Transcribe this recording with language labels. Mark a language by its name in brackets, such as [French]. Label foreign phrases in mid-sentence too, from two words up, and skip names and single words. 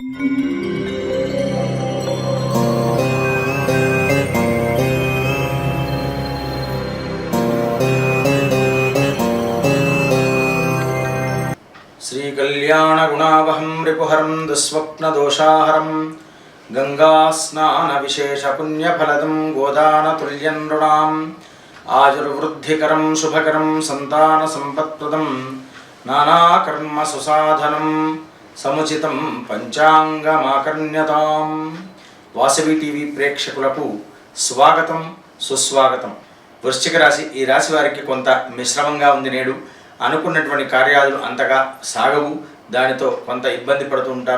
[Sanskrit] श्रीकल्याणगुणावहं रिपुहरं दुःस्वप्नदोषाहरं गङ्गास्नानविशेषपुण्यफलदं गोदानतुल्यं नृणाम् आयुर्वृद्धिकरं शुभकरं सन्तानसम्पत्प्रदं नानाकर्मसुसाधनं समुचितं పంచాంగమాకర్ణ్యతాం. [Telugu] వాసవి టీవీ ప్రేక్షకులకు స్వాగతం సుస్వాగతం. వృశ్చిక రాశి, ఈ రాశి వారికి కొంత మిశ్రమంగా ఉంది. నేడు అనుకున్నటువంటి కార్యాలు అంతగా సాగవు. దానితో కొంత ఇబ్బంది పడుతూ ఉంటారు.